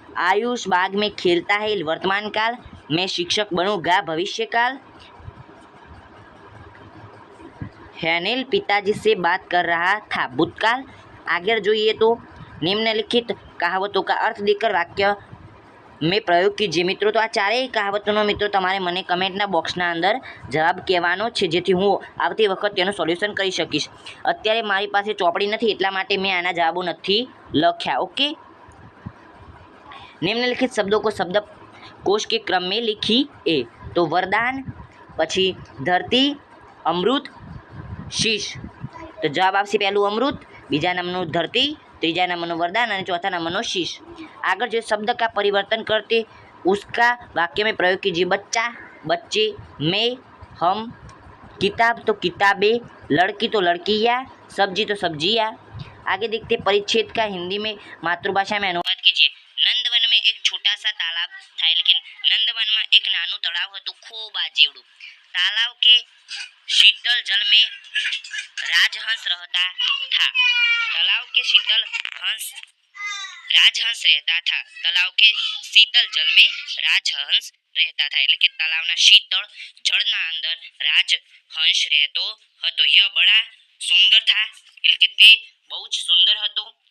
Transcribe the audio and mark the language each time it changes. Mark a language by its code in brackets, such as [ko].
[hi] आयुष बाग में खेलता है वर्तमान काल। मैं शिक्षक बनूंगा भविष्यकाल। हैनिल पिताजी से बात कर रहा था भूतकाल। आगे જોઈએ तो निम्नलिखित कहावतों का अर्थ देकर वाक्य में प्रयोग कीजिए। [gu] मित्रों, तो आ चारेय कहावतोનો મિત્રો તમારે મને કમેન્ટના બોક્સના અંદર જવાબ કહેવાનો છે, જેથી હું આવતી વખત તેનું સોલ્યુશન કરી શકીશ। અત્યારે મારી પાસે ચોપડી નથી એટલા માટે મેં આના જવાબો નથી લખ્યા। [hi] ओके, निम्नलिखित शब्दों को शब्दकोश के क्रम में लिखिए। [gu] तो वरदान, પછી ધરતી, અમૃત, શીશ। તો જવાબ આવશે પહેલું અમૃત, બીજા નંબરનું ધરતી, ત્રીજા નંબરનું वरदान [hi] और चौथा [gu] नंबरનો शीश। [hi] आगे जो शब्द का परिवर्तन करते उसका वाक्य में प्रयोग कीजिए। बच्चा, बच्चे, मैं, हम, किताब तो किताबें, लड़की तो लड़कियाँ, सब्जी तो सब्जियाँ। आगे देखते परिच्छेद का हिंदी में मातृभाषा में अनुवाद कीजिए। नंदवन में एक छोटा सा तालाब था, लेकिन नंदवन में एक [gu] नाનું તળાવ હતું ખૂબ આ જેવડું। [hi] तालाब के शीतल जल में राजहंस रहता था। तालाब के शीतल हंस राजहंस रहता था। तालाब के शीतल जल में राजहंस રહેતા था, [gu] એટલે કે તળાવના શીતળ જળના અંદર રાજહંસ રહેતો હતો। [hi] यह बड़ा सुंदर था, [gu] એટલે કે તે બહુ જ સુંદર હતો।